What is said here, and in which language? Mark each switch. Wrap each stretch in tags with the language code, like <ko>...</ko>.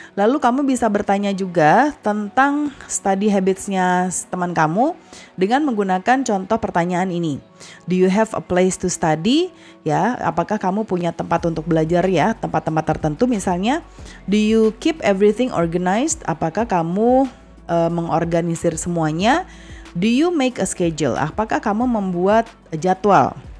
<id>Lalu kamu bisa bertanya juga tentang study habits-nya teman kamu dengan menggunakan contoh pertanyaan ini.</id> <en>Do you have a place to study?</en> <id>Ya, apakah kamu punya tempat untuk belajar ya, tempat-tempat tertentu misalnya.</id> <en>Do you keep everything organized?</en> <id>Apakah kamu mengorganisir semuanya?</id> <en>Do you make a schedule?</en> <id>Apakah kamu membuat jadwal?</id>